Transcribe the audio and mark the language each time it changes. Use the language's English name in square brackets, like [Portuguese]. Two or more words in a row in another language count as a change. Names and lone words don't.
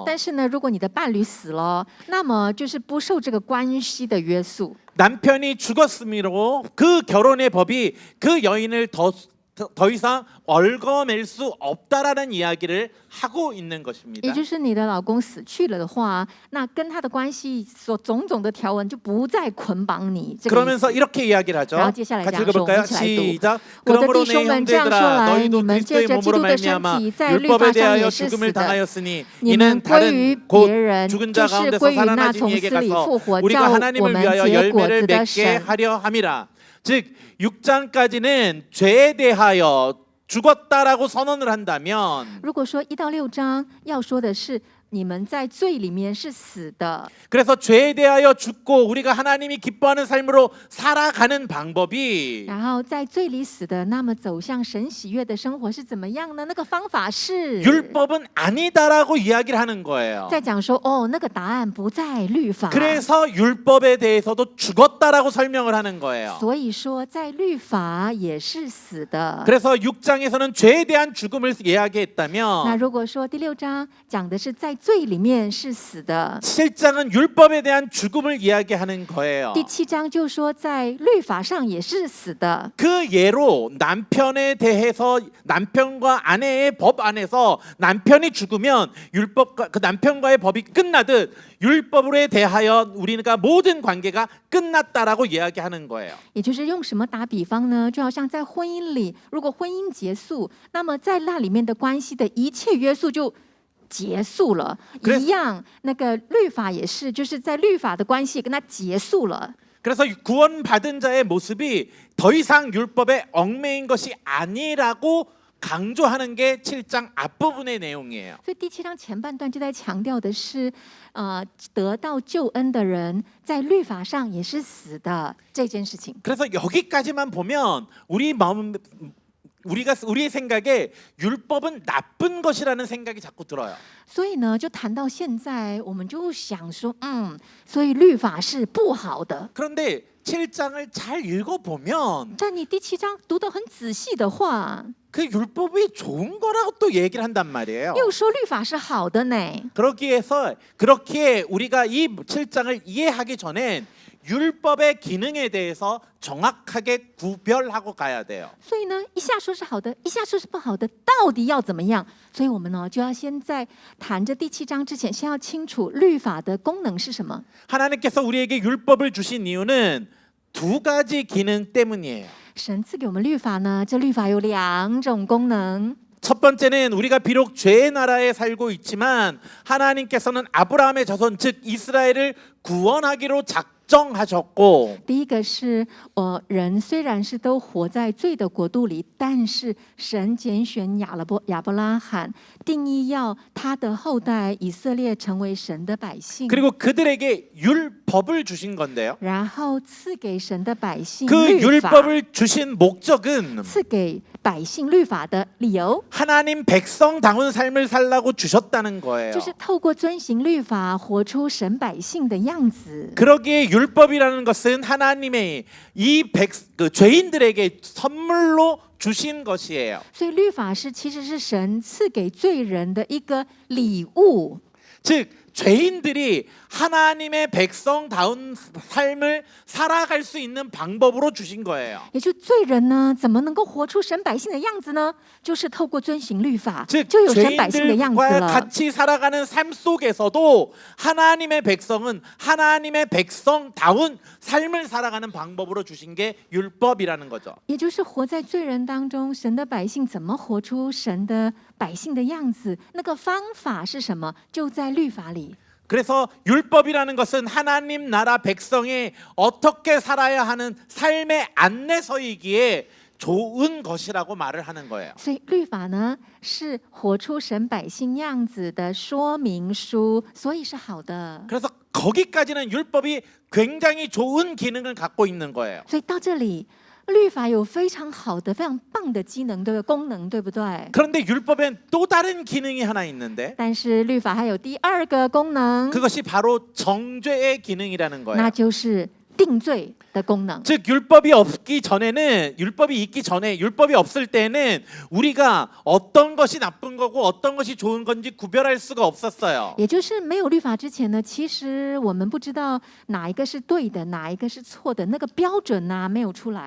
[Chinese] 但是呢，如果你的伴侣死了，那么就是不受这个关系的约束。 [Korean] 남편이 죽었으므로 그 결혼의 법이 그 여인을 더 이상 얽어맬 수 없다라는 이야기를 하고 있는 [Chinese] 也 [Korean] 것입니다. [Chinese] 就是你的老公死去了的话，那跟他的关系所种种的条文就不再捆绑你。这个意思 [Korean] 그러면서 이렇게 이야기를 하죠. [Chinese] 然后接下来 [Korean] 같이 [Chinese] 这样说，我 [Korean] 읽어볼까요? [Chinese] 们一起来读。 [Korean] 시작. [Chinese] 我的 [Korean] 그러므로 [Chinese] 弟 [Korean] 내 [Chinese] 兄们，这样说 [Korean] 형제들아 [Chinese] 来， [Korean] 너희도 [Chinese] 你们借 [Korean] 그리스도의 [Chinese] 着基 [Korean] 몸으로 [Chinese] 督的身 [Korean] 말미암아 [Chinese] 体，在律 [Korean] 율법에 [Chinese] 法上 [Korean] 대하여 [Chinese] 也是 [Korean] 죽음을 [Chinese] 死的。 [Korean] 당하였으니 [Chinese] 你们 [Korean] 이는 [Chinese] 归于 [Korean] 다른 [Chinese] 别 [Korean] 곧 [Chinese] 人， [Korean] 죽은 [Chinese] 就 [Korean] 자 [Chinese] 是 [Korean] 가운데서 [Chinese] 归于那 [Korean] 살아난 [Chinese] 从 [Korean] 이에게 [Chinese] 死里 [Korean] 가서 [Chinese] 复活， [Korean] 우리가 [Chinese] 叫我 [Korean] 하나님을 [Chinese] 们 [Korean] 위하여 [Chinese] 结果 [Korean] 열매를 [Chinese] 子的 [Korean] 맺게 [Chinese] 神。 [Korean] 하려 함이라. 즉 6장까지는 죄에 대하여 죽었다라고 선언을 한다면 [Chinese] 如果说1到6章要说的是你们在罪里面是死的， [Korean] 그래서 죄에 대하여 죽고 우리가 하나님이 기뻐하는 삶으로 살아가는 방법이 [Chinese] 然后在罪里死的，那么走向神喜悦的生活是怎么样呢？那个方法是 [Korean] 율법은 아니다라고 이야기를 하는 거예요. [Chinese] 在讲说，哦，那个答案不在律法， [Korean] 그래서 율법에 대해서도 죽었다라고 설명을 하는 거예요. [Chinese] 所以说在律法也是死的。 [Korean] 그래서 6장에서는 죄에 대한 죽음을 [Chinese] 那 [Korean] 이야기했다면 [Chinese] 如果说第6章讲的是在罪里面是死的， [Korean] 7장은 율법에 대한 죽음을 이야기하는 거예요. [Chinese] 第7章就说在律法上也是死的。 [Korean] 그 예로 남편에 대해서 남편과 아내의 법 안에서 남편이 죽으면 율법과 그 남편과의 법이 끝나듯 율법에 대하여 우리가 모든 관계가 끝났다라고 이야기하는 거예요. [Chinese] 也就是用什么打比方呢？就好像在婚姻里，如果婚姻结束，那么在那里面的关系的一切约束就结束了。 [Korean] 그래서 [Chinese] 一样，那个律法也是，就是在律法的关系跟它结束了。 [Korean] 그래서 구원받은 자의 모습이 더 이상 율법에 얽매인 것이 아니라고 강조하는 게 7장 앞부분의 내용이에요. [Chinese] 所以第7章前半段就在强调的是，得到救恩的人在律法上也是死的这件事情。 [Korean] 그래서 여기까지만 보면 우리의 생각에 율법은 나쁜 것이라는 생각이 자꾸 들어요. [Chinese] 所以呢，就谈到现在，我们就想说，所以律法是不好的。 [Korean] 그런데 7장을 잘 읽어보면 [Chinese] 但你第7章读得很仔细的话， [Korean] 그 율법이 좋은 거라고 또 얘기를 한단 말이에요. [Chinese] 又说律法是好的呢。 [Korean] 그렇게 우리가 이 7장을 이해하기 전엔 율법의 기능에 대해서 정확하게 구별하고 가야 돼요. [Chinese] 所以呢，一下说是好的，一下说是不好的，到底要怎么样？所以我们呢，就要先在谈这第7章之前，先要清楚律法的功能是什么。 [Korean] 하나님께서 우리에게 율법을 주신 이유는 두 가지 기능 때문이에요. [Chinese] 神赐给我们律法呢，这律法有2种功能。 [Korean] 첫 번째는 우리가 비록 죄의 나라에 살고 있지만 하나님께서는 아브라함의 자손 즉 이스라엘을 구원하기로 작정하셨고 [Chinese] 第一个是，人虽然是都活在罪的国度里，但是神拣选亚伯拉罕，定义要他的后代以色列成为神的百姓， [Korean] 그리고 그들에게 율법을 주신 건데요. [Chinese] 然后赐给神的百姓 [Korean] 그 [Chinese] 律法， [Korean] 율법을 주신 목적은 [Chinese] 赐给百姓律法的理由， [Korean] 하나님 백성다운 삶을 살라고 주셨다는 거예요. [Chinese] 就是透过遵行律法，活出神百姓的样子。 [Korean] 그러기에 율법이라는 것은 하나님의 이 죄인들에게 선물로 주신 것이에요. [Chinese] 所以律法是其实是神赐给罪人的一个礼物。 [Korean] 즉 죄인들이 하나님의 백성다운 삶을 살아갈 수 있는 방법으로 주신 거예요. [Chinese] 也就罪人呢，怎么能够活出神百姓的样子呢？就是透过遵行律法， [Korean] 즉 [Chinese] 就有神百姓的样子 [Korean] 죄인들과 [Chinese] 了。 [Korean] 같이 살아가는 삶 속에서도 하나님의 백성은 하나님의 백성다운 삶을 살아가는 방법으로 주신 게 율법이라는 거죠. [Chinese] 也就是活在罪人当中，神的百姓怎么活出神的百姓的样子？那个方法是什么？就在律法里。 [Korean] 그래서 율법이라는 것은 하나님 나라 백성이 어떻게 살아야 하는 삶의 안내서이기에 좋은 것이라고 말을 하는 거예요. [Chinese] 所以律法呢，是活出神百姓样子的说明书，所以是好的。 [Korean] 그래서 거기까지는 율법이 굉장히 좋은 기능을 갖고 있는 거예요. [Chinese] 所以到这里，律法有非常好的、非常棒的机能，对不对？功能，对不对？ [Korean] 그런데 율법엔 또 다른 기능이 하나 있는데 [Chinese] 但是律法还有第二个功能， [Korean] 그것이 바로 정죄의 기능이라는 [Chinese] 那 [Korean] 거예요. [Chinese] 就是定罪的功能。 [Korean] 즉 율법이 없기 전에는 율법이 있기 전에 율법이 없을 때는 우리가 어떤 것이 나쁜 거고 어떤 것이 좋은 건지 구별할 수가 없었어요. [Chinese] 也就是没有律法之前呢，其实我们不知道哪一个是对的，哪一个是错的，那个标准呢、没有出来。